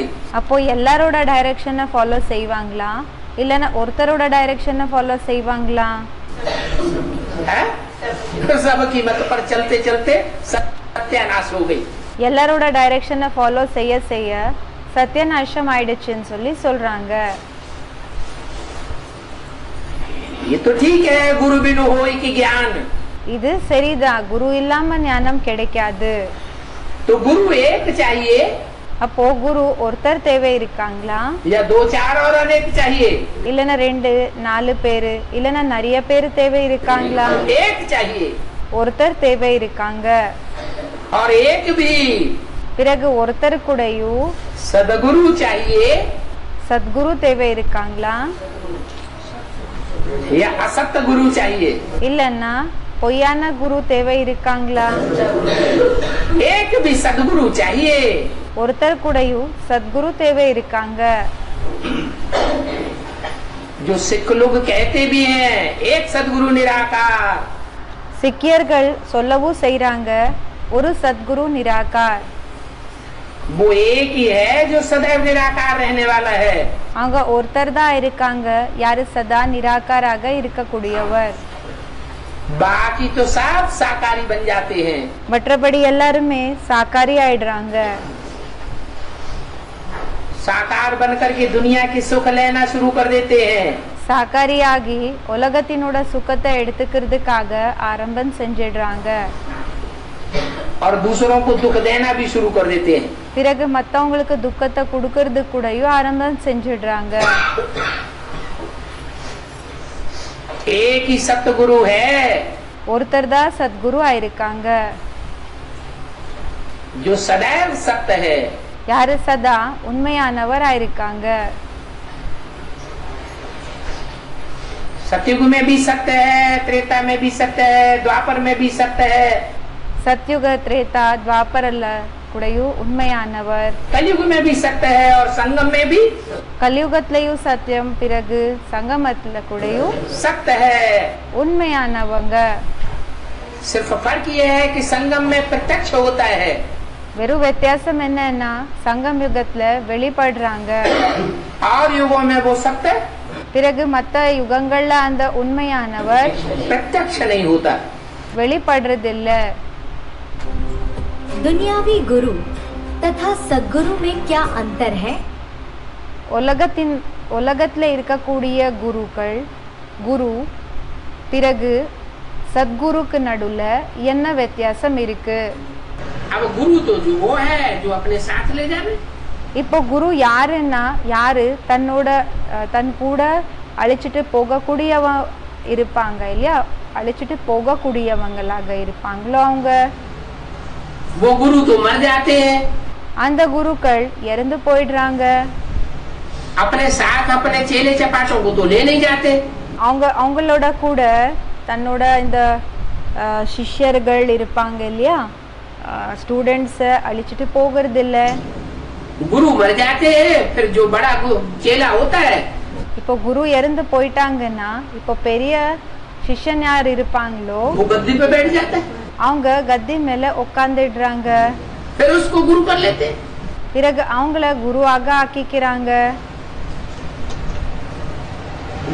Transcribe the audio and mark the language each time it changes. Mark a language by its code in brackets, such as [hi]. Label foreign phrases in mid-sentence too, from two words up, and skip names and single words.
[ta] அப்போ எல்லாரோட டைரக்ஷனை ஃபாலோ செய்வாங்களா இல்லனா ஒருத்தரோட டைரக்ஷனை ஃபாலோ செய்வாங்களா? [hi] है? तो सबकी मत पर चलते चलते सत्यानाश हो गई। [ta] எல்லாரோட டைரக்ஷனை ஃபாலோ செய்ய செய்ய சத்யநாசம் ஆயிடுச்சுன்னு சொல்லி சொல்றாங்க. [hi] ये तो ठीक है, गुरु बिनु होई कि ज्ञान। [ta] இது சரிதான், குரு இல்லாம ஞானம் கிடைக்காது. [hi] तो गुरु एक चाहिए [ta] அப்போ குரு ஒருத்தர் தேவை இருக்காங்களா [hi] या दो चार और अनेक चाहिए? [ta] இல்லனா 2 4 பேரு இல்லனா நிறைய பேர் தேவை இருக்காங்களா? [hi] एक चाहिए [ta] ஒருத்தர் தேவை இருக்காங்க. [hi] और एक भी [ta] பிறகு ஒருத்தர் கூடயும் [hi] सदगुरु चाहिए [ta] சத்குரு தேவை இருக்காங்களா [hi] या असत्य गुरु चाहिए? [ta] இல்லனா பொய்யான குரு தேவை இருக்காங்களா? [hi] एक भी सदगुरु चाहिए। [ta] ஒருத்தர் கூடயும் சத்குரு தேவை இருக்காங்க. [hi] जो सिख लोग कहते भी हैं एक सदगुरु निराकार, [ta] சிக்கியர்கள் சொல்லவும் செய்றாங்க ஒரு சத்குரு நிராகார். [hi] वो एक ही है जो सदैव निराकार रहने वाला है। [ta] அவங்க ஒருத்தர் தான் இருக்காங்க யாரு சதா நிராகாராக இருக்கக்கூடியவர். [hi] बाकी तो सब साकारी बन जाते हैं। [ta] மற்றபடி எல்லாருமே சாக்காரி ஆயிடுறாங்க. [hi] साकार बनकर के दुनिया की सुख लेना शुरू कर देते हैं। [ta] சாக்காரி ஆகி உலகத்தினோட சுகத்தை எடுத்துக்கிறதுக்காக ஆரம்பம் செஞ்சிடுறாங்க. [hi] और दूसरों को दुख देना भी शुरू कर देते हैं। [ta] பிறகு மத்தவங்களுக்கு துக்கத்தை கொடுக்கறது கூடயும் ஆரம்பம் செஞ்சிடுறாங்க. [hi] एक ही सतगुरु है [ta] ஒருத்தர் தான் சத்குரு ஆயிருக்காங்க. [hi] जो सदैव सत्य है। [ta] யாரு சதா உண்மையானவர் ஆயிருக்காங்க. [hi] सतयुग में भी सत्य है, त्रेता में भी सत्य है, द्वापर में भी सत्य है, [ta] சத்யுக திரேதா துவாபரல கூடயும் உண்மையானவர். [hi] कलयुग में भी सत्य है और संगम में भी [ta] கலியுகத்திலயும் சத்தியம், பிறகு சங்கமத்துல கூடயும் [hi] सत्य है। [ta] உண்மையானவங்க. [hi] सिर्फ फर्क ये है कि संगम में प्रत्यक्ष होता है [ta] வெறும் வித்தியாசம் என்னன்னா சங்கம் யுகத்துல வெளிப்படுறாங்க. [hi] और युगों में वो सत्य [ta] பிறகு மத்த யுகங்கள்ல அந்த உண்மையானவர் [hi] प्रत्यक्ष नहीं होता। [ta] வெளிப்படுறது இல்ல. [hi] दुनियावी गुरु तथा सद्गुरु में क्या अंतर है? [ta] உலகத்துல இருக்கக்கூடிய குருக்கள் குரு பிறகு சத்குருக்கு நடுவுல என்ன வித்தியாசம் இருக்கு? [hi] अब गुरु तो जो वो है जो अपने साथ ले जावे। [ta] இப்போ குரு யாருன்னா யாரு தன் கூட அழைச்சிட்டு போகக்கூடியவ இருப்பாங்க இல்லையா, அழைச்சிட்டு போகக்கூடியவங்களாக இருப்பாங்களோ அவங்க. [hi] वो गुरु तो मर जाते हैं, [ta] அந்த குருக்கள் இறந்து போயிடுறாங்க. [hi] अपने साथ अपने चेले चपाटों को तो ले नहीं जाते। [ta] அவங்களோட கூட தன்னோட இந்த சிஷ்யர்கள் இருப்பாங்க இல்லையா, ஸ்டூடெண்ட்ஸை அழிச்சிட்டு போகிறது இல்லை. [hi] गुरु मर जाते हैं, फिर जो बड़ा चेला होता है [ta] இப்போ குரு இறந்து போயிட்டாங்கன்னா இப்போ பெரிய சிஷ்யன் யார் இருப்பாங்களோ [hi] वो गद्दी पे बैठ जाता है, [ta] அவங்க கத்தி மேல உட்காந்துடுறாங்க. [hi] फिर उसको गुरु कर लेते हैं। [ta] பிறகு அவங்கள குருவாக ஆக்கிக்கிறாங்க.